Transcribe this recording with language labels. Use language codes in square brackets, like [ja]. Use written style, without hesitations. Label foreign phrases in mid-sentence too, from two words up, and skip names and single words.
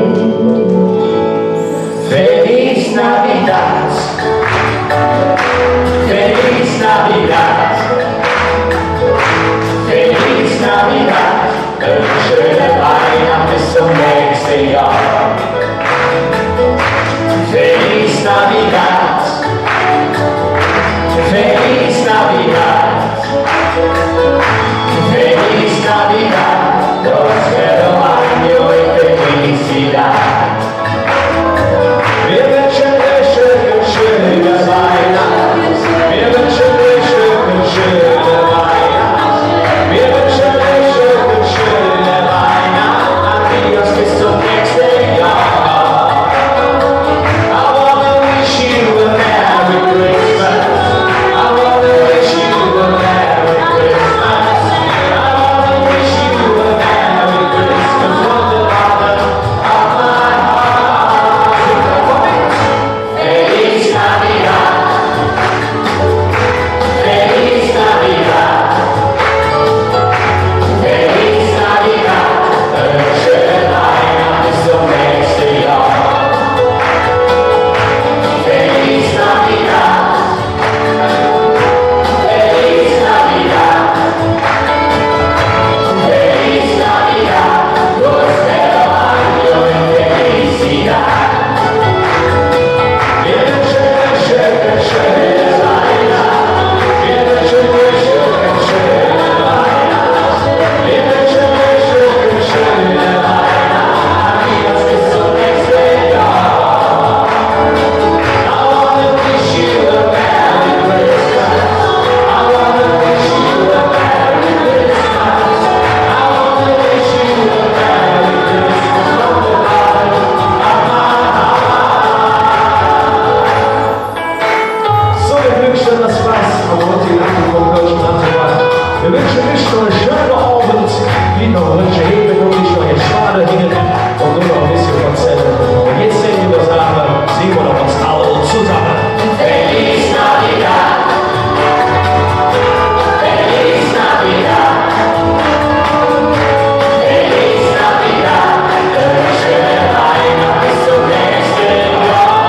[es] Feliz Navidad, Feliz Navidad, Feliz Navidad, [de] schöne Weihnacht bis zum nächsten Jahr. [es] Feliz Navidad, Feliz Navidad, Feliz Navidad, prospero año y felicidad. [de] Wir wünschen euch schöne Weihnachten. Wir wünschen euch schöne Weihnachten. Wir wünschen euch schöne Weihnachten. Adios bis zum nächsten Jahr. [en] I wanna wish you a Merry Christmas. I wanna wish you a Merry Christmas. I wanna wish you a Merry Christmas from the bottom of my heart. [es] Feliz Navidad, Feliz Navidad, Feliz Navidad, [de] schöne Weihnachten bis zum nächsten Jahr. [es] Feliz Navidad, Feliz Navidad, Feliz Navidad, prospero año y felicidad. [de] Wir wünschen euch schöne Weihnachten. Wir wünschen euch schöne Weihnachten. Wir wünschen euch schöne Weihnachten. Adios bis zum nächsten Jahr. [en] I wanna wish you a Merry Christmas. I wanna wish you a Merry Christmas. I wanna wish you a Merry Christmas from the bottom of my heart. [de] So, wir wünschen das Spaß am heutigen Abend vom Deutschen Tanzverband. Wir wünschen euch noch einen schönen Abend, wie noch welche Hebe, noch nicht noch in Schale hingen und nur noch ein bisschen erzählen. Und jetzt sehen wir das Abend, sehen wir noch uns alle zusammen. [es] Feliz Navidad, Feliz Navidad, Feliz Navidad, [de] schöne Weihnachten bis zum nächsten Jahr.